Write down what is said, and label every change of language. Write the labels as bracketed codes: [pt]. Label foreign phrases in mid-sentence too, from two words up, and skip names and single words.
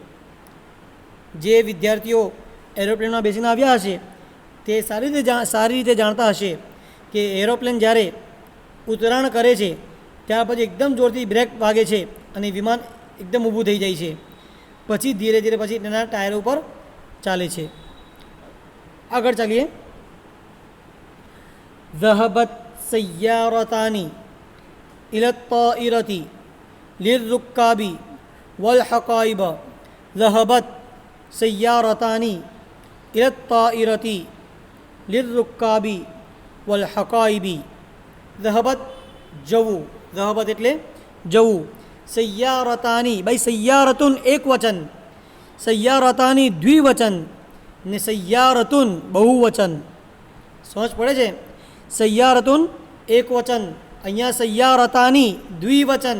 [gu] જે વિદ્યાર્થીઓ એરોપ્લેનમાં બેસીને આવ્યા હશે તે સારી રીતે જાણતા હશે કે એરોપ્લેન જ્યારે ઉતરાણ કરે છે ત્યાર પછી એકદમ જોરથી બ્રેક વાગે છે અને વિમાન એકદમ ઊભું થઈ જાય છે. પછી ધીરે ધીરે પછી તેના ટાયર ઉપર ચાલે છે. આગળ ચાલીએ. [ar] ذهبت سيارتان إلى الطائرة للركاب والحقائب. ذهبت سيارتان إلى الطائرة للركاب والحقائب. [gu] ذهبت જવું, ذهبت એટલે જવું. સૈયારતાની, ભાઈ સૈયારતુન એક વચન, સૈયારતાની દ્વિવચન ને સૈયારતુન બહુવચન. સમજ પડે છે? સૈયારતુન એક વચન, અહીંયા સૈયારતાની દ્વિવચન.